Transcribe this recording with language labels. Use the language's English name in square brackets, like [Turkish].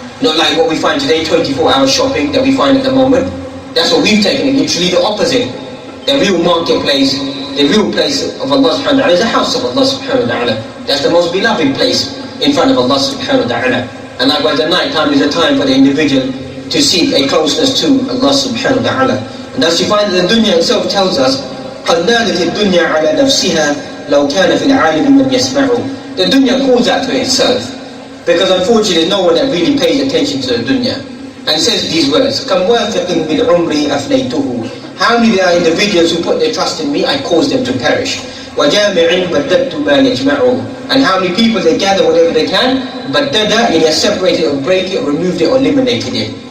[English] Not like what we find today, 24-hour shopping that we find at the moment. That's what we've taken it, literally the opposite. The real marketplace, the real place of Allah subhanahu wa ta'ala is the house of Allah subhanahu wa ta'ala. That's the most beloved place in front of Allah subhanahu wa ta'ala. And likewise the night time is a time for the individual to seek a closeness to Allah subhanahu wa ta'ala. And thus you find that the dunya itself tells us, [Arabic] قَدْ نَادَتِ الدُّنْيَا عَلَى نَفْسِهَا لَوْ كَانَ فِي الْعَالِمِ مَنْ يَسْمَعُ. [English] The dunya calls out to itself, because unfortunately no one that really pays attention to the dunya, and says these words, [Arabic] كَمْ وَافِقٍ بِالْعُمْرِ أَفْنَيْتُهُ. [English] How many there are individuals who put their trust in me, I cause them to perish. [Arabic] وَجَامِعٍ بَدَّدْتُ مَا يَجْمَعُ. [English] And how many people they gather whatever they can, but dada, and they separated or break it or removed it or eliminated it.